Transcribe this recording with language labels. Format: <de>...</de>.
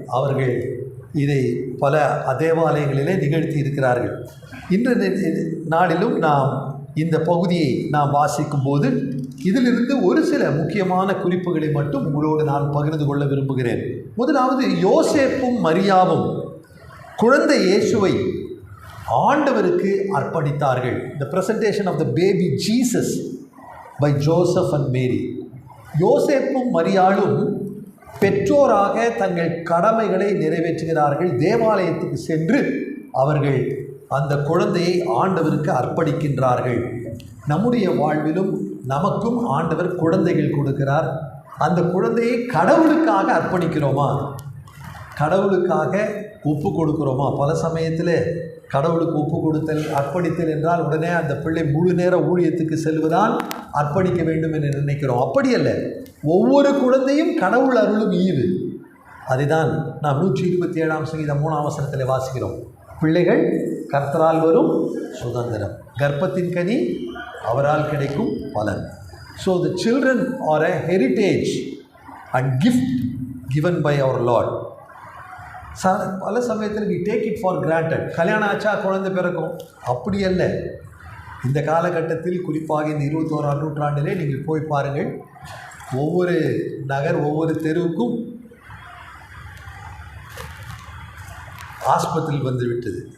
<ta>அவர்கள் இதை பல தேவாலயங்களிலே நிகழ்த்தி இருக்கிறார்கள். இன்று நாளிலும் நாம் இந்த பகுதியை நாம் வாசிக்கும் போது இதிலிருந்து ஒரு சில முக்கியமான குறிப்புகளை மட்டும் உங்களோடு நான் பகிர்ந்து கொள்ள விரும்புகிறேன். முதலாவது, யோசேப்பும் மரியாவும் குழந்தை இயேசுவை ஆண்டவருக்கு அர்ப்பணித்தார்கள்.</ta> <en>The presentation of the baby Jesus by Joseph and Mary.</en> <ta>யோசேப்பும் மரியாளும் பெற்றோராக தங்கள் கடமைகளை நிறைவேற்றுகிறார்கள். தேவாலயத்துக்கு சென்று அவர்கள் அந்த குழந்தையை ஆண்டவருக்கு அர்ப்பணிக்கின்றார்கள். நம்முடைய வாழ்விலும் நமக்கும் ஆண்டவர் குழந்தைகள் கொடுக்கிறார். அந்த குழந்தையை கடவுளுக்காக அர்ப்பணிக்கிறோமா? கடவுளுக்காக ஒப்பு கொடுக்கிறோமா? பல சமயத்தில் கடவுளுக்கு ஒப்பு கொடுத்தல், அர்ப்பணித்தல் என்றால் உடனே அந்த பிள்ளை முழு நேர ஊழியத்துக்கு செல்வதால் அர்ப்பணிக்க வேண்டும் என்று நினைக்கிறோம். அப்படி அல்ல. ஒவ்வொரு குழந்தையும் கடவுள் அருளும் ஈவு. அதுதான் நாம் 127ஆம் சங்கீதம் 3ஆம் வசனத்தில் வாசிக்கிறோம். பிள்ளைகள் கர்த்தரால் வரும் சுதந்திரம், கர்ப்பத்தின் கனி அவரால் கிடைக்கும் பலன்.</ta> <en>So the children are a heritage and gift given by our Lord.</en> <ta>பல சமயத்தில்</ta> <en>we take it for granted.</en> <ta>கல்யாணம் ஆச்சா குழந்தை பிறக்கும், அப்படி அல்ல. இந்த காலகட்டத்தில் குறிப்பாக இந்த 21ஆம் நூற்றாண்டிலே நீங்கள் போய் பாருங்கள், ஒவ்வொரு நகர் ஒவ்வொரு தெருவுக்கும் ஆஸ்பத்திரி வந்துவிட்டது.</ta>